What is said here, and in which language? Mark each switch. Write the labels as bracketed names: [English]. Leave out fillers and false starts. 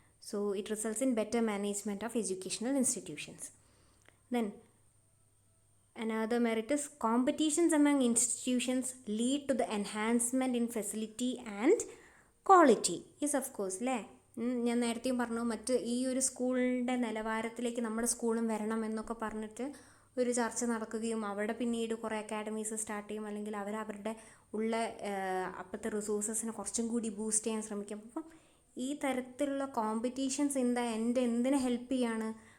[English] So it results in better management of educational institutions. Then another merit is competitions among institutions lead to the enhancement in facility and quality. Yes, of course അല്ലേ. [Malayalam] ഞാൻ നേരത്തെയും പറഞ്ഞു മറ്റ് ഈ ഒരു സ്കൂളിൻ്റെ നിലവാരത്തിലേക്ക് നമ്മുടെ സ്കൂളും വരണം എന്നൊക്കെ പറഞ്ഞിട്ട് ഒരു ചർച്ച നടക്കുകയും അവിടെ പിന്നീട് കുറേ അക്കാഡമീസ് സ്റ്റാർട്ട് ചെയ്യും, അല്ലെങ്കിൽ അവരുടെ ഉള്ള അപ്പോഴത്തെ റിസോഴ്സസിനെ കുറച്ചും കൂടി ബൂസ്റ്റ് ചെയ്യാൻ ശ്രമിക്കും. അപ്പം ഈ തരത്തിലുള്ള കോമ്പറ്റീഷൻസ് ഇൻ ദ എൻഡ് എന്തിനെ ഹെൽപ്പ് ചെയ്യാണ്?